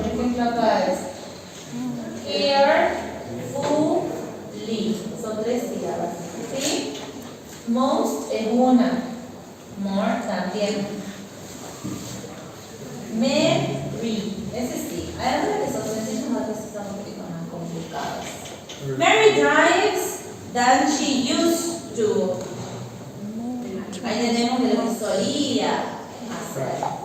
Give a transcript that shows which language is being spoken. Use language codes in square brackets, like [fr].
[es] Por ejemplo, acá es carefully, son 3 sílabas, ¿sí? Most es una, more también. Mary, ese sí, hay algunas que son sencillas, otras que son un poquito más complicadas. [en] Mary drives than she used to. [es] Ahí tenemos de lo que solía hacer.